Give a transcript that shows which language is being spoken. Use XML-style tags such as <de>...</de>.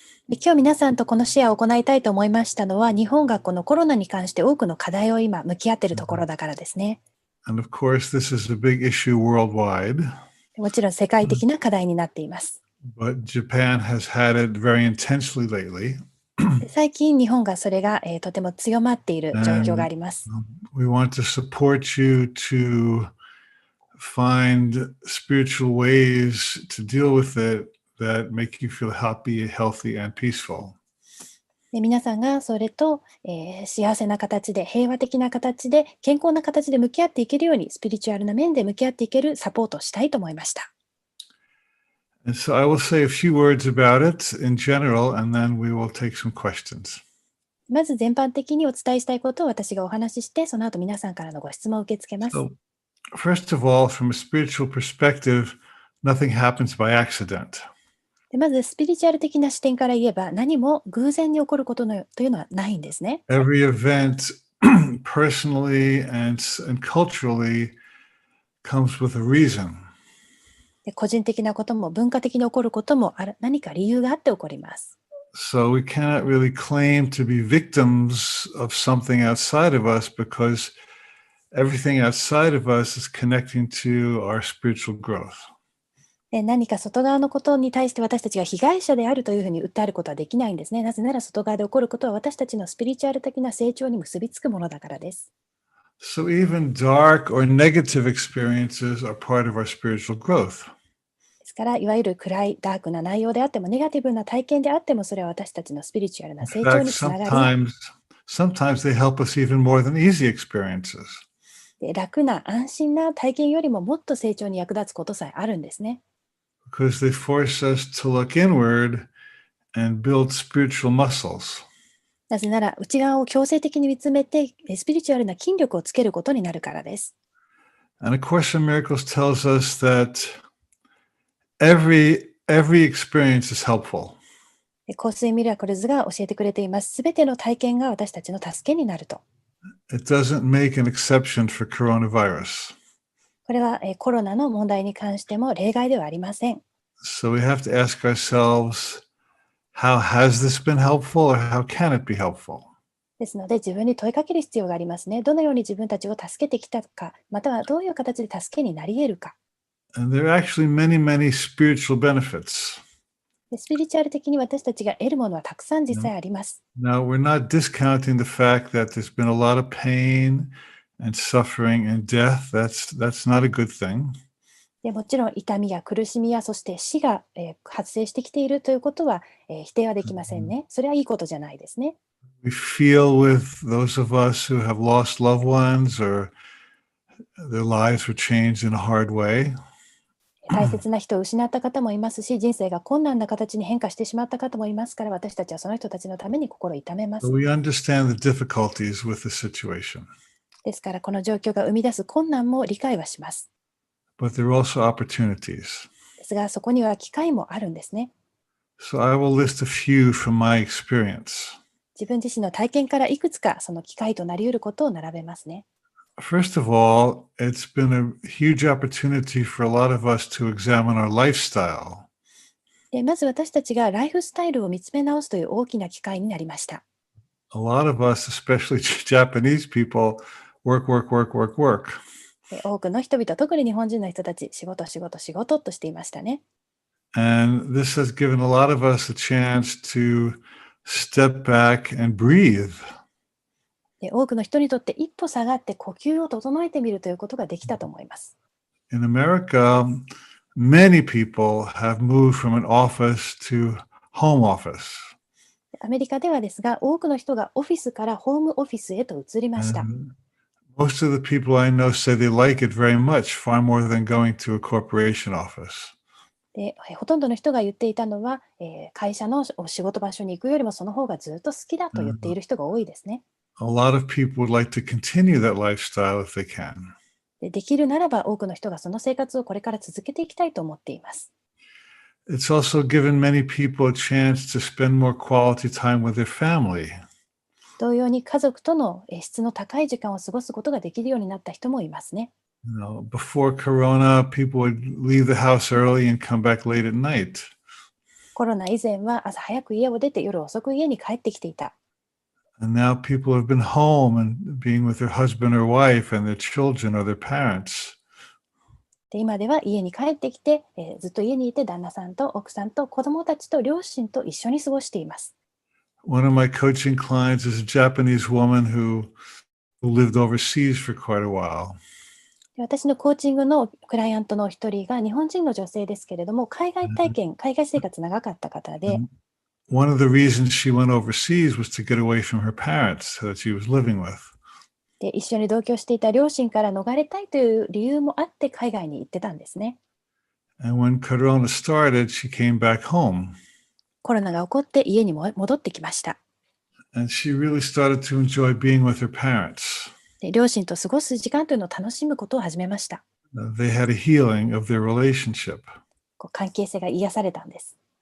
<ja>今日皆さんとこのシェアを行いたいと思いましたのは、日本がこのコロナに関して多くの課題を今向き合っているところだからですね。</ja> <en>And of course, this is a big issue worldwide.</en> <ja>もちろん世界的な課題になっています。</ja> <en>But Japan has had it very intensely lately.</en> <ja>最近日本がそれが、とても強まっている状況があります。</ja> <en>We want to support you to find spiritual ways to deal with it that make you feel happy, healthy, and peaceful.</en> <ja>で皆さんがそれと、幸せな形で、平和的な形で、健康な形で向き合っていけるように、スピリチュアルな面で向き合っていけるサポートをしたいと思いました。</ja> <en>And so I will say a few words about it in general, and then we will take some questions.</en> <ja>まず全般的にお伝えしたいことを私がお話しして、その後皆さんからのご質問を受け付けます。</ja> <en>So, first of all, from a spiritual perspective, nothing happens by accident.</en> <ja>でまずスピリチュアル的な視点から言えば、何も偶然に起こることというのはないんですね。</ja> <en>Every event, personally and culturally, comes with a reason.</en> <ja>で個人的なことも文化的に起こることも何か理由があって起こります。</ja> <en>So we cannot really claim to be victims of something outside of us because everything outside of us is connecting to our spiritual growth.</en> <ja>で何か外側のことに対して私たちが被害者であるというふうに訴えることはできないんですね。なぜなら外側で起こることは私たちのスピリチュアル的な成長に結びつくものだからです。</ja> <en>So even dark or negative experiences are part of our spiritual growth.</en> <ja>ですから、いわゆる暗いダークな内容であっても、ネガティブな体験であっても、それは私たちのスピリチュアルな成長につながり、</ja> <en>sometimes they help us even more than easy experiences.</en> <ja>で楽な安心な体験よりももっと成長に役立つことさえあるんですね。</ja> <en>Because they force us to look inward and build spiritual muscles.</en> <ja>なぜなら、内側を強制的に見つめて、スピリチュアルな筋力をつけることになるからです。</ja> <en>And A Course in Miracles tells us that every experience is helpful.</en> <ja>コースインミラクルズが教えてくれています。すべての体験が私たちの助けになると。</ja> <en>It doesn't make an exception for coronavirus.</en> <ja>これはコロナの問題に関しても例外ではありません。</ja> <en>So we have to ask ourselves, how has this been helpful or how can it be helpful?</en> <ja>ですので自分に問いかける必要がありますね。どのように自分たちを助けてきたか、またはどういう形で助けになり得るか。</ja> <en>And there are actually many spiritual benefits.</en> <ja>スピリチュアル的に私たちが得るものはたくさん実際あります。</ja> <en>Now, we're not discounting the fact that there's been a lot of pain and suffering and death. That's not a good thing.</en> <ja>でもちろん痛みや苦しみやそして死が、発生してきているということは、否定はできませんね。それはいいことじゃないですね。</ja> <en>We feel with those of us who have lost loved ones or their lives were changed in a hard way.</en> <ja>大切な人を失った方もいますし、人生が困難な形に変化してしまった方もいますから、私たちはその人たちのために心を痛めます。</ja> <en>So we understand the difficulties with the situation.</en> <ja>ですから、この状況が生み出す困難も理解はします。</ja> <en>But there are also opportunities.</en> <ja>ですが、そこには機会もあるんですね。</ja> <en>So I will list a few from my experience.</en> <ja>自分自身の体験からいくつかその機会となり得ることを並べますね。</ja> <en>First of all, it's been a huge opportunity for a lot of us to examine our lifestyle.</en> <ja>まず私たちがライフスタイルを見つめ直すという大きな機会になりました。</ja> <en>A lot of us, especially Japanese people, work.</en> <ja>多くの人々、特に日本人の人たち、仕事としていましたね。</ja> <en>And this has given a lot of us a chance to step back and breathe.</en> <ja>多くの人にとって一歩下がって呼吸を整えてみるということができたと思います。</ja> <en>In America, many people have moved from an office to home office.</en> <ja>アメリカではですが、多くの人がオフィスからホームオフィスへと移りました。</ja> <en>And most of the people I know say they like it very much, far more than going to a corporation office.</en> <ja>で、ほとんどの人が言っていたのは、会社のお仕事場所に行くよりもその方がずっと好きだと言っている人が多いですね。</ja> <en>A lot of people would like to continue that lifestyle if they can.</en> <ja>できるならば多くの人がその生活をこれから続けていきたいと思っています。</ja> <en>It's also given many people a chance to spend more quality time with their family.</en> <ja>同様に家族との質の高い時間を過ごすことができるようになった人もいますね。</ja> <en>Before Corona, people would leave the house early and come back late at night.</en> <ja>コロナ以前は朝早く家を出て夜遅く家に帰ってきていた。</ja> <en>And now people have been home and being with their husband or wife and their children or their parents.</en> <ja>で今では家に帰ってきて、ずっと家にいて旦那さんと奥さんと子供たちと両親と一緒に過ごしています。</ja> <en>One of my coaching clients is a Japanese woman who lived overseas for quite a while.</en> <ja>私のコーチングのクライアントの一人が日本人の女性ですけれども、海外生活長かった方で、</ja> <en>One of the reasons she went overseas was to get away from her parents that she was living with.</en> <ja>で一緒に同居していた両親から逃れたいという理由もあって海外に行ってたんですね。</ja> <en>And when Corona started, she came back home.</en> <ja>コロナが起こって家にも戻ってきました。</ja> <en>And she really started to enjoy being with her parents.</en> <ja>で両親と過ごす時間というのを楽しむことを始めました。</ja> <en>They had a healing of their relationship.</en> <ja>関係性が癒されたんです。</ja>